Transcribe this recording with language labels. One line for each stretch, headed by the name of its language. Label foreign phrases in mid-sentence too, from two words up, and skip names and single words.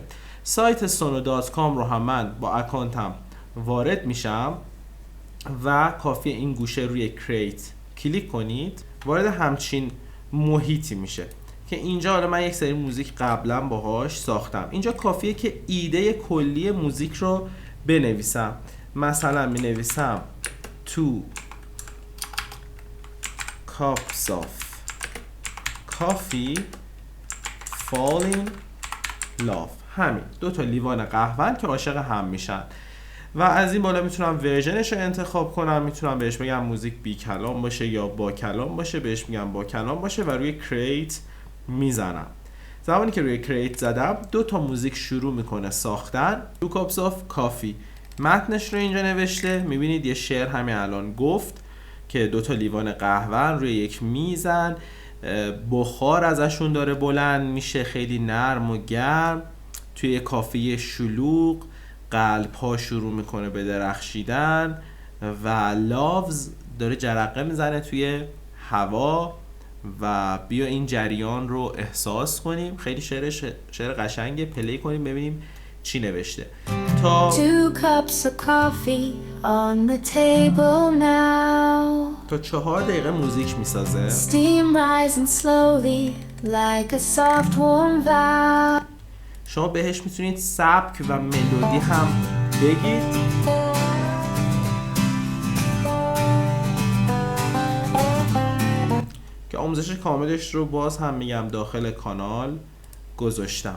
Persian: سایت sono.com رو هم من با اکانتم وارد میشم و کافیه این گوشه روی کریت کلیک کنید، وارد همچین محیطی میشه که اینجا حالا من یک سری موزیک قبلا باهاش ساختم. اینجا کافیه که ایده کلی موزیک رو بنویسم. مثلا می نویسم
English: 2 cups of coffee fall in love.
Persian: همین 2 تا لیوان قهوه که عاشق هم میشن. و از این بالا میتونم ورژنش رو انتخاب کنم. میتونم بهش بگم موزیک بی کلام باشه یا با کلام باشه. بهش میگم با کلام باشه و روی کریت میزنم. زمانی که روی کریت زدم 2 تا موزیک شروع میکنه ساختن.
English: 2 cups of coffee
Persian: متنش رو اینجا نوشته. میبینید یه شعر همین الان گفت که 2 تا لیوان قهوه روی یک میزن، بخار ازشون داره بلند میشه، خیلی نرم و گرم توی کافه شلوغ. قلب ها شروع میکنه به درخشیدن و لاوز داره جرقه میزنه توی هوا و بیا این جریان رو احساس کنیم. خیلی شعر قشنگه. پلی کنیم ببینیم چی نوشته. تا
English: 2 cups of coffee on the table now.
Persian: تا 4 دقیقه موزیک میسازه.
English: Steam rising slowly like a soft warm valve.
Persian: شما بهش میتونید سبک و ملودی هم بگید. که آموزش کاملش رو باز هم میگم داخل کانال گذاشتم.